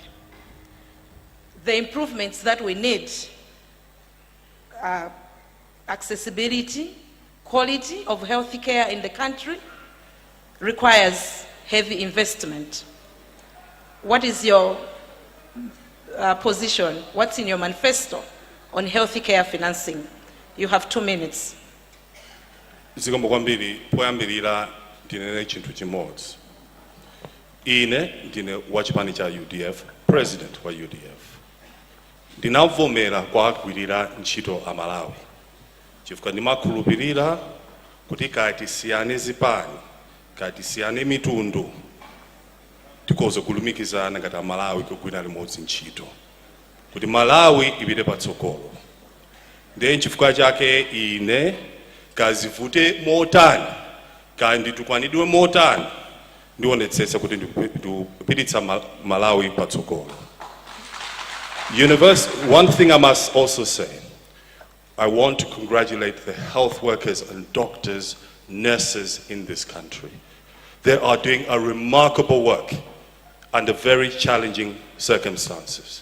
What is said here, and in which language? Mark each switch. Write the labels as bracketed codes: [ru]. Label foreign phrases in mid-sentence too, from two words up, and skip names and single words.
[en] The improvements that we need are accessibility, quality of health care in the country requires heavy investment. What is your position? What's in your manifesto on health care financing? You have 2 minutes. [ny] Zikomo kwambiri poyambirira ndinene chinthu chimodzi. Ine ndine wachipani cha UDF, president wa UDF. Ndinavomera kwa agwirira ntchito a Malawi. Chifukwa ndimakhulupirira kuti kati siyane zipani, kati siyane mitundu, tikoze kulumikizana ngati Malawi kugwira limodzi ntchito. Kuti Malawi ipite patsogolo. Ndiye chifukwa chake ine kazivute motani kandi tukwanidwe motani ndionetsesa kuti ndikupititsa Malawi patsogolo. [en] One thing I must also say, I want to congratulate the health workers and doctors, nurses in this country. They are doing a remarkable work under very challenging circumstances.